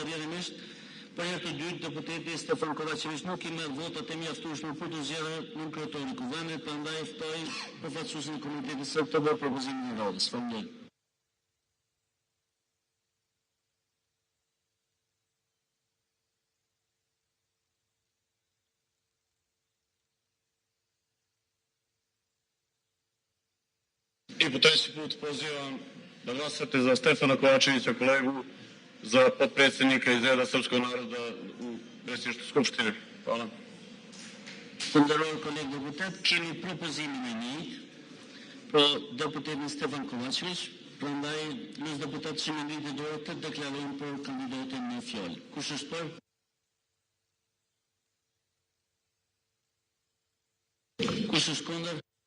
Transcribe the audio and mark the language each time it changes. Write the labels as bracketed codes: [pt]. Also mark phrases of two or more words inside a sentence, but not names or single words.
[sq] Rrjedhimisht, për herë të dytë deputeti Stefan Kovačević nuk i merr votat e mjaftueshme për të zgjedhur nën kryetori i kuvendit, prandaj ftoj përfaqësuesin e komunitetit sërb të bëjë propozimin e radhës. Faleminderit. [sr] I po treći put pozivam da glasate za Stefana Kovačevića, kolegu, za potpredsjednika iz reda srpskog naroda u predsjedništvu Skupštine. Hvala. [sq] Të nderuar kolegë deputet, kemi propozimin e një për deputetin Stefan Kovačević, prandaj los deputet që me ngritë dorë të deklarojnë për kandidatin në fjalë. Kush është për? Kush është kundër?